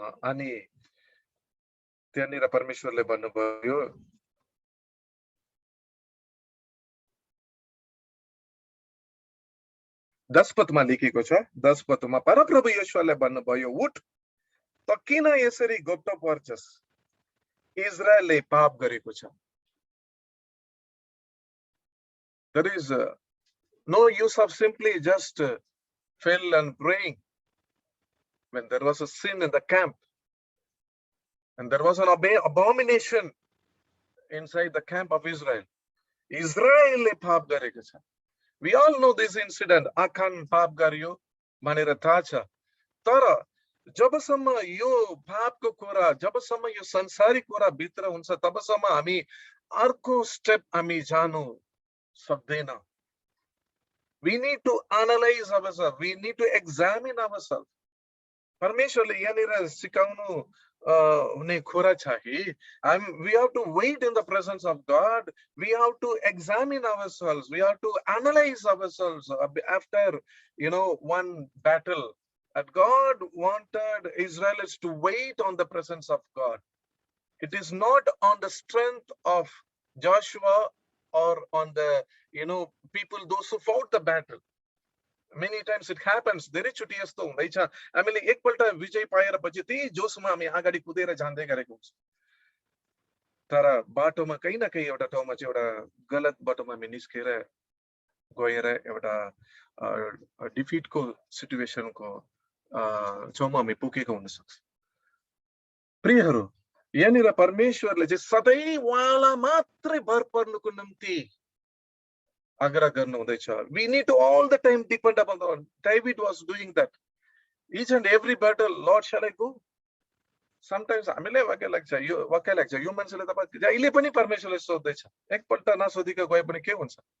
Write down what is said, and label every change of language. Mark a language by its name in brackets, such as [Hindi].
[Nepali] अनि त्यहाँनिर परमेश्वरले भन्नुभयो, दस पदमा लेखेको छ, 10 पदमा परप्रभु यहोशुवाले भन्नुभयो, उठ त किन यसरी गुप्त पर्छस्, इजरायलले पाप गरेको छ। [English] There is no use of simply just fell and praying when there was a sin in the camp and there was an abomination inside the camp of Israel. [Nepali] Israelले पाप गरेको छ। [English] We all know this incident. [Nepali] आखान पाप गर्यो भनेर थाहा छ। तर जबसम्म यो पापको कुरा, जबसम्म यो संसारिक कुरा भित्र हुन्छ, तबसम्म हामी अर्को स्टेप हामी जानु सक्दैन। [English] We need to analyze ourselves. We need to examine ourselves. [Nepali] परमेश्वरले यहाँनिर सिकाउनु हुने कुरा चाहिँ [English] we have to wait in the presence of God. We have to examine ourselves. We have to analyze ourselves after one battle. And God wanted Israelites to wait on the presence of God. It is not on the strength of Joshua or on the people, those who fought the battle. Many times it happens. [Nepali] धेरै चोटि यस्तो हुँदैछ, हामीले एकपल्ट विजय पाएर पछि त्यही जोसमा हामी अगाडि कुदेर जाँदै गरेको हुन्छ, तर बाटोमा कहीँ न कहीँ एउटा ठाउँमा चाहिँ एउटा गलत बाटोमा हामी निस्केर गएर एउटा डिफिटको सिचुएसनको ठाउँमा हामी पुगेको हुन सक्छ। प्रियहरू, यहाँनिर परमेश्वरले चाहिँ सधैँ उहाँलाई मात्रै भर पर्नुको निम्ति आग्रह गर्नुहुँदैछ। [English] We need to all the time depend upon the Lord. David was doing that. Each and every battle, Lord, shall I go? [Nepali] Sometimes हामीलाई वाक्य लाग्छ यो मान्छेले त जहिले पनि परमेश्वरले सोध्दैछ, एकपल्ट नसोधिक गए पनि के हुन्छ?